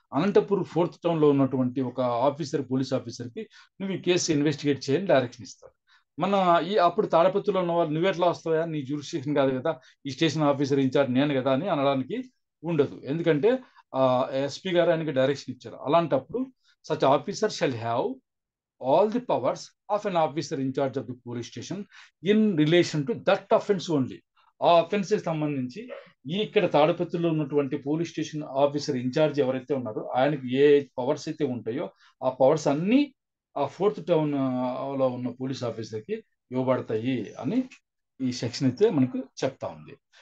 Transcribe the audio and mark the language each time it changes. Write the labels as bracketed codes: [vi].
[te] Anantapur 4th టౌన్లో ఉన్నటువంటి ఒక ఆఫీసర్, పోలీస్ ఆఫీసర్కి నువ్వు ఈ కేసు ఇన్వెస్టిగేట్ చేయని డైరెక్షన్ ఇస్తారు. మన అప్పుడు తాడిపత్రిలో ఉన్న వాళ్ళు నువ్వు ఎట్లా వస్తావా, నీ జ్యూరిస్డిక్షన్ కాదు కదా, ఈ స్టేషన్ ఆఫీసర్ ఇన్ఛార్జ్ నేను కదా అని అనడానికి ఉండదు. ఎందుకంటే ఎస్పీ గారు ఆయనకి డైరెక్షన్ ఇచ్చారు. [en] అలాంటప్పుడు such officer shall have all the powers of an officer in charge of the police station in relation to that offense only. [te] ఆ అఫెన్స్ సంబంధించి ఇక్కడ తాడిపత్రిలో ఉన్నటువంటి పోలీస్ స్టేషన్ ఆఫీసర్ ఇన్ఛార్జ్ ఎవరైతే ఉన్నారో ఆయనకి ఏ పవర్స్ అయితే ఉంటాయో ఆ పవర్స్ అన్ని ఆ 4th టౌన్ లో ఉన్న పోలీస్ ఆఫీసర్కి ఇవ్వబడతాయి అని ఈ సెక్షన్ అయితే మనకు చెప్తా ఉంది.